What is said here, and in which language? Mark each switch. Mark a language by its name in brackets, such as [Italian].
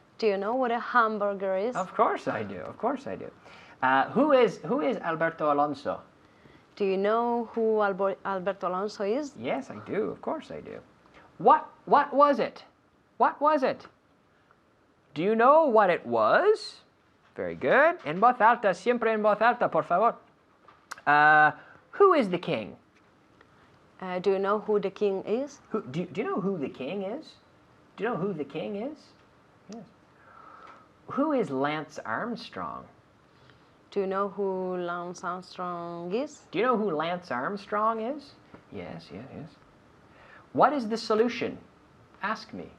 [English] Do you know what a hamburger is? Of course I do. Of course I do. Who is Alberto Alonso? Do you know who Alberto Alonso is? Yes, I do. Of course I do. What was it? What was it? Do you know what it was? Very good. [Spanish] En voz alta, siempre en voz alta, por favor. [English] Who is the king? Do you know who the king is? Do you know who the king is? Do you know who the king is? Yes. Who is Lance Armstrong? Do you know who Lance Armstrong is? Do you know who Lance Armstrong is? Yes. What is the solution? Ask me.